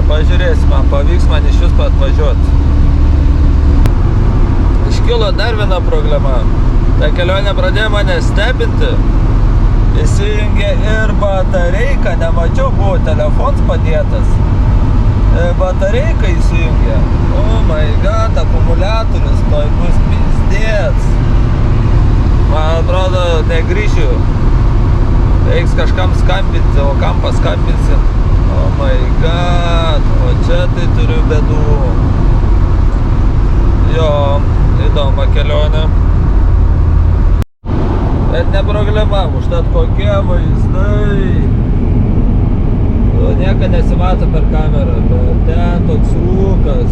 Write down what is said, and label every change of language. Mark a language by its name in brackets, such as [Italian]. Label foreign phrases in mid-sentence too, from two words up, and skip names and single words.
[Lithuanian] Pažiūrėsime, pavyks man iš vis atvažiuoti. Iškilo dar viena problema. Ta kelionė pradėjo mane stebinti. Įsijungė ir batareika, nemačiau, buvo telefons padėtas. Batareika įsijungė. [English] Oh my god, [Lithuanian] akumuliatorius, toj bus pizdėts. Man atrodo, negrįšiu. Reiks kažkam skambinti, o kam paskambinsi? [English] Oh my god, [Lithuanian] o čia tai turiu bėdų. Jo, įdoma kelionė. Bet ne problema, užtat kokie vaizdai. Nieko nesimato per kamerą, bet ten toks rūkas.